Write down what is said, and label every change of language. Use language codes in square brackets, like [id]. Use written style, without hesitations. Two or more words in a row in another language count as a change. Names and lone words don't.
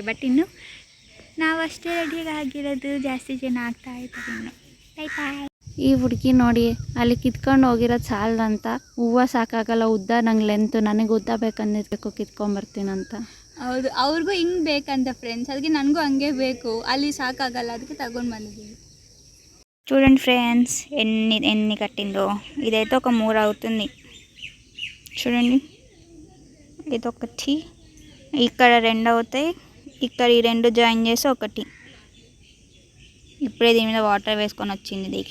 [kn] ಬಟ್ ಇನ್ನು ನಾವು ಅಷ್ಟೇ ರೆಡಿ ಆಗಿರೋದು. ಜಾಸ್ತಿ ಜನ ಆಗ್ತಾ ಇದ್ದಾರೆ ಇನ್ನು. [en] bye bye. [kn] ಈ ಹುಡುಗಿ ನೋಡಿ, ಅಲ್ಲಿ ಕಿತ್ಕೊಂಡು ಹೋಗಿರೋದು ಸಾಲದಂತ ಹೂವು ಸಾಕಾಗಲ್ಲ, ಉದ್ದ ನಂಗೆ ಲೆಂತು, ನನಗೆ ಉದ್ದ ಬೇಕಂದಿರ್ಬೇಕು, ಕಿತ್ಕೊಂಬರ್ತೀನಂತ. ಹೌದು, ಅವ್ರಿಗೂ ಹಿಂಗೆ ಬೇಕಂತ ಫ್ರೆಂಡ್ಸ್. ಅದಕ್ಕೆ ನನಗೂ ಹಂಗೆ ಬೇಕು. ಅಲ್ಲಿ ಸಾಕಾಗಲ್ಲ, ಅದಕ್ಕೆ ತಗೊಂಡು ಬಂದಿದ್ದೀವಿ. [te] చూడండి ఫ్రెండ్స్, ఎన్ని కట్టిందో. ఇదైతే ఒక 3 అవుతుంది చూడండి. ఇదొకటి, ఇక్కడ 2 అవుతాయి. ఇక్కడ ఈ 2 జాయిన్ చేసి ఒకటి. ఇప్పుడే దీని మీద వాటర్ వేసుకొని వచ్చింది దీక్ష.